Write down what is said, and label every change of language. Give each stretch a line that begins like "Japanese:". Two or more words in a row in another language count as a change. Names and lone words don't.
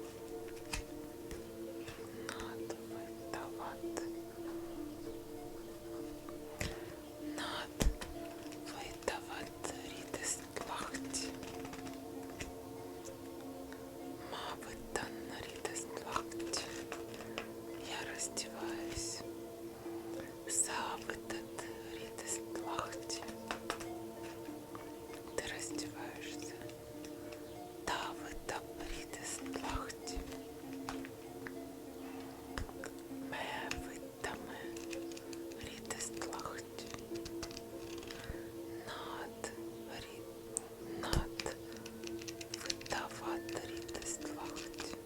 Estonian: Nad võtavad. Nad võtavad riidest lahti. Ma võtan riidest lahti.
Russian: Я раздеваюсь.
Estonian: Sa võtad riidest lahti.
Russian: Ты раздеваешься.
Estonian: Ta võtab riidest lahti. Me võtame riidest lahti. Nad võtavad riidest lahti.